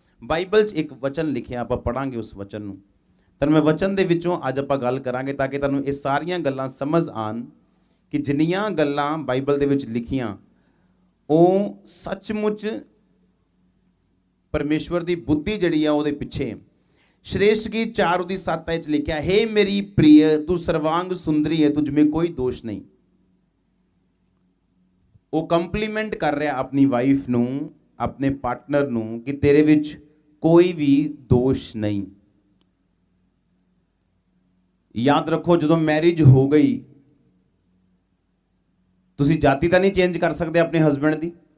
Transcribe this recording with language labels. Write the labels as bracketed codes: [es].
[pa] Bible 'ਚ ਇੱਕ ਵਚਨ ਲਿਖਿਆ, ਆਪਾਂ ਪੜਾਂਗੇ ਉਸ ਵਚਨ ਨੂੰ। ਤਾਂ ਮੈਂ ਵਚਨ ਦੇ ਵਿੱਚੋਂ ਅੱਜ ਆਪਾਂ ਗੱਲ ਕਰਾਂਗੇ ਤਾਂ ਕਿ ਤੁਹਾਨੂੰ ਇਹ ਸਾਰੀਆਂ ਗੱਲਾਂ ਸਮਝ ਆਣ ਕਿ ਜਿੰਨੀਆਂ ਗੱਲਾਂ ਬਾਈਬਲ ਦੇ ਵਿੱਚ ਲਿਖੀਆਂ ਉਹ ਸੱਚਮੁੱਚ ਪਰਮੇਸ਼ਵਰ ਦੀ ਬੁੱਧੀ ਜਿਹੜੀ ਆ ਉਹਦੇ ਪਿੱਛੇ। [hi] श्रेष्ठ की 4:7 [pa] ਵਿੱਚ ਲਿਖਿਆ, [hi] हे मेरी प्रिय तू सर्वांग सुंदरी है, तुझ में कोई दोष नहीं। [pa] ਉਹ ਕੰਪਲੀਮੈਂਟ ਕਰ ਰਿਹਾ ਆਪਣੀ ਵਾਈਫ ਨੂੰ, ਆਪਣੇ ਪਾਰਟਨਰ ਨੂੰ, ਕਿ ਤੇਰੇ ਵਿੱਚ ਕੋਈ ਵੀ ਦੋਸ਼ ਨਹੀਂ। ਯਾਦ ਰੱਖੋ, ਜਦੋਂ ਮੈਰਿਜ ਹੋ ਗਈ ਤੁਸੀਂ ਜਾਤੀ ਤਾਂ ਨਹੀਂ ਚੇਂਜ ਕਰ ਸਕਦੇ ਆਪਣੇ ਹਸਬੈਂਡ ਦੀ।